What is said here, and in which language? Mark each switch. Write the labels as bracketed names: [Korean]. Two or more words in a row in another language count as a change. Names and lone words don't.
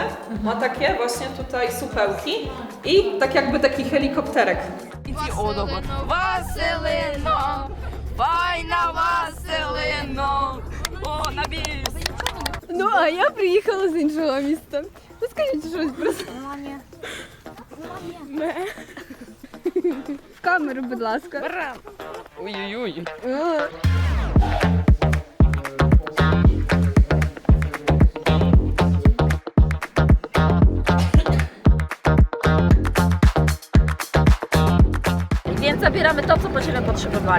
[Polish] Ma takie właśnie tutaj supełki i tak jakby taki helikopterek. [Ukrainian] Василино, файна Василино, о, на біс. Ну, а я приїхала з іншого міста. Ну, скажіть щось просто. Ме. В камеру, будь ласка. Ой-ой-ой. [Polish] Więc zabieramy to, co będziemy potrzebowali.